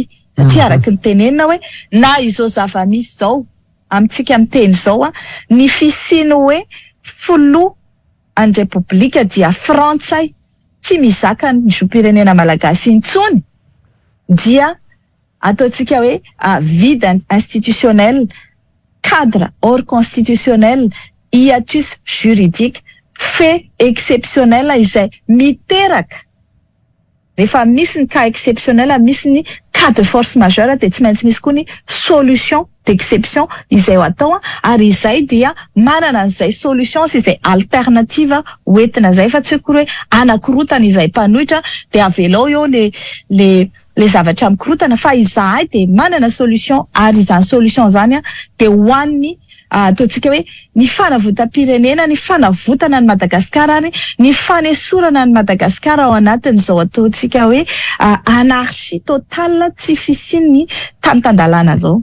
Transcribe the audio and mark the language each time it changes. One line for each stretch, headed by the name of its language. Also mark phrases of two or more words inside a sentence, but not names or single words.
Malagasy: Satria araka ny tenenina hoe na izao zava-misy izao amintsika miteny izao ny fisiny hoe folo any repoblika dia Frantsay tsy mizaka ny zom-pirenena malagasy intsony, dia ataontsika hoe
French: vide institutionnel, cadre hors constitutionnel, hiatus juridique, fait exceptionnel
Malagasy: izay miteraka. Rehefa misy ny
French: cas exceptionnel,
Malagasy: misy ny
French: cas de force majeure,
Malagasy: dia tsy maintsy misy koa ny
French: solution d'exception
Malagasy: izay ho atao, ary izay dia manana an'izay solution sy izay alternative hoentina zay, fa tsy hoe kory hoe anakorotana izay mpanohitra dia avelao eo le zavatra mikorotana, fa izahay dia manana solution, ary izany solution zany dia hoan'ny ataontsika hoe ny fanavotam-pirenena, ny fanavotana ny Madagasikara, ary ny fanesorana ny Madagasikara ao anatin'izao ataontsika hoe
French: anarchie totale,
Malagasy: tsy fisian'ny tany-tandalana zao.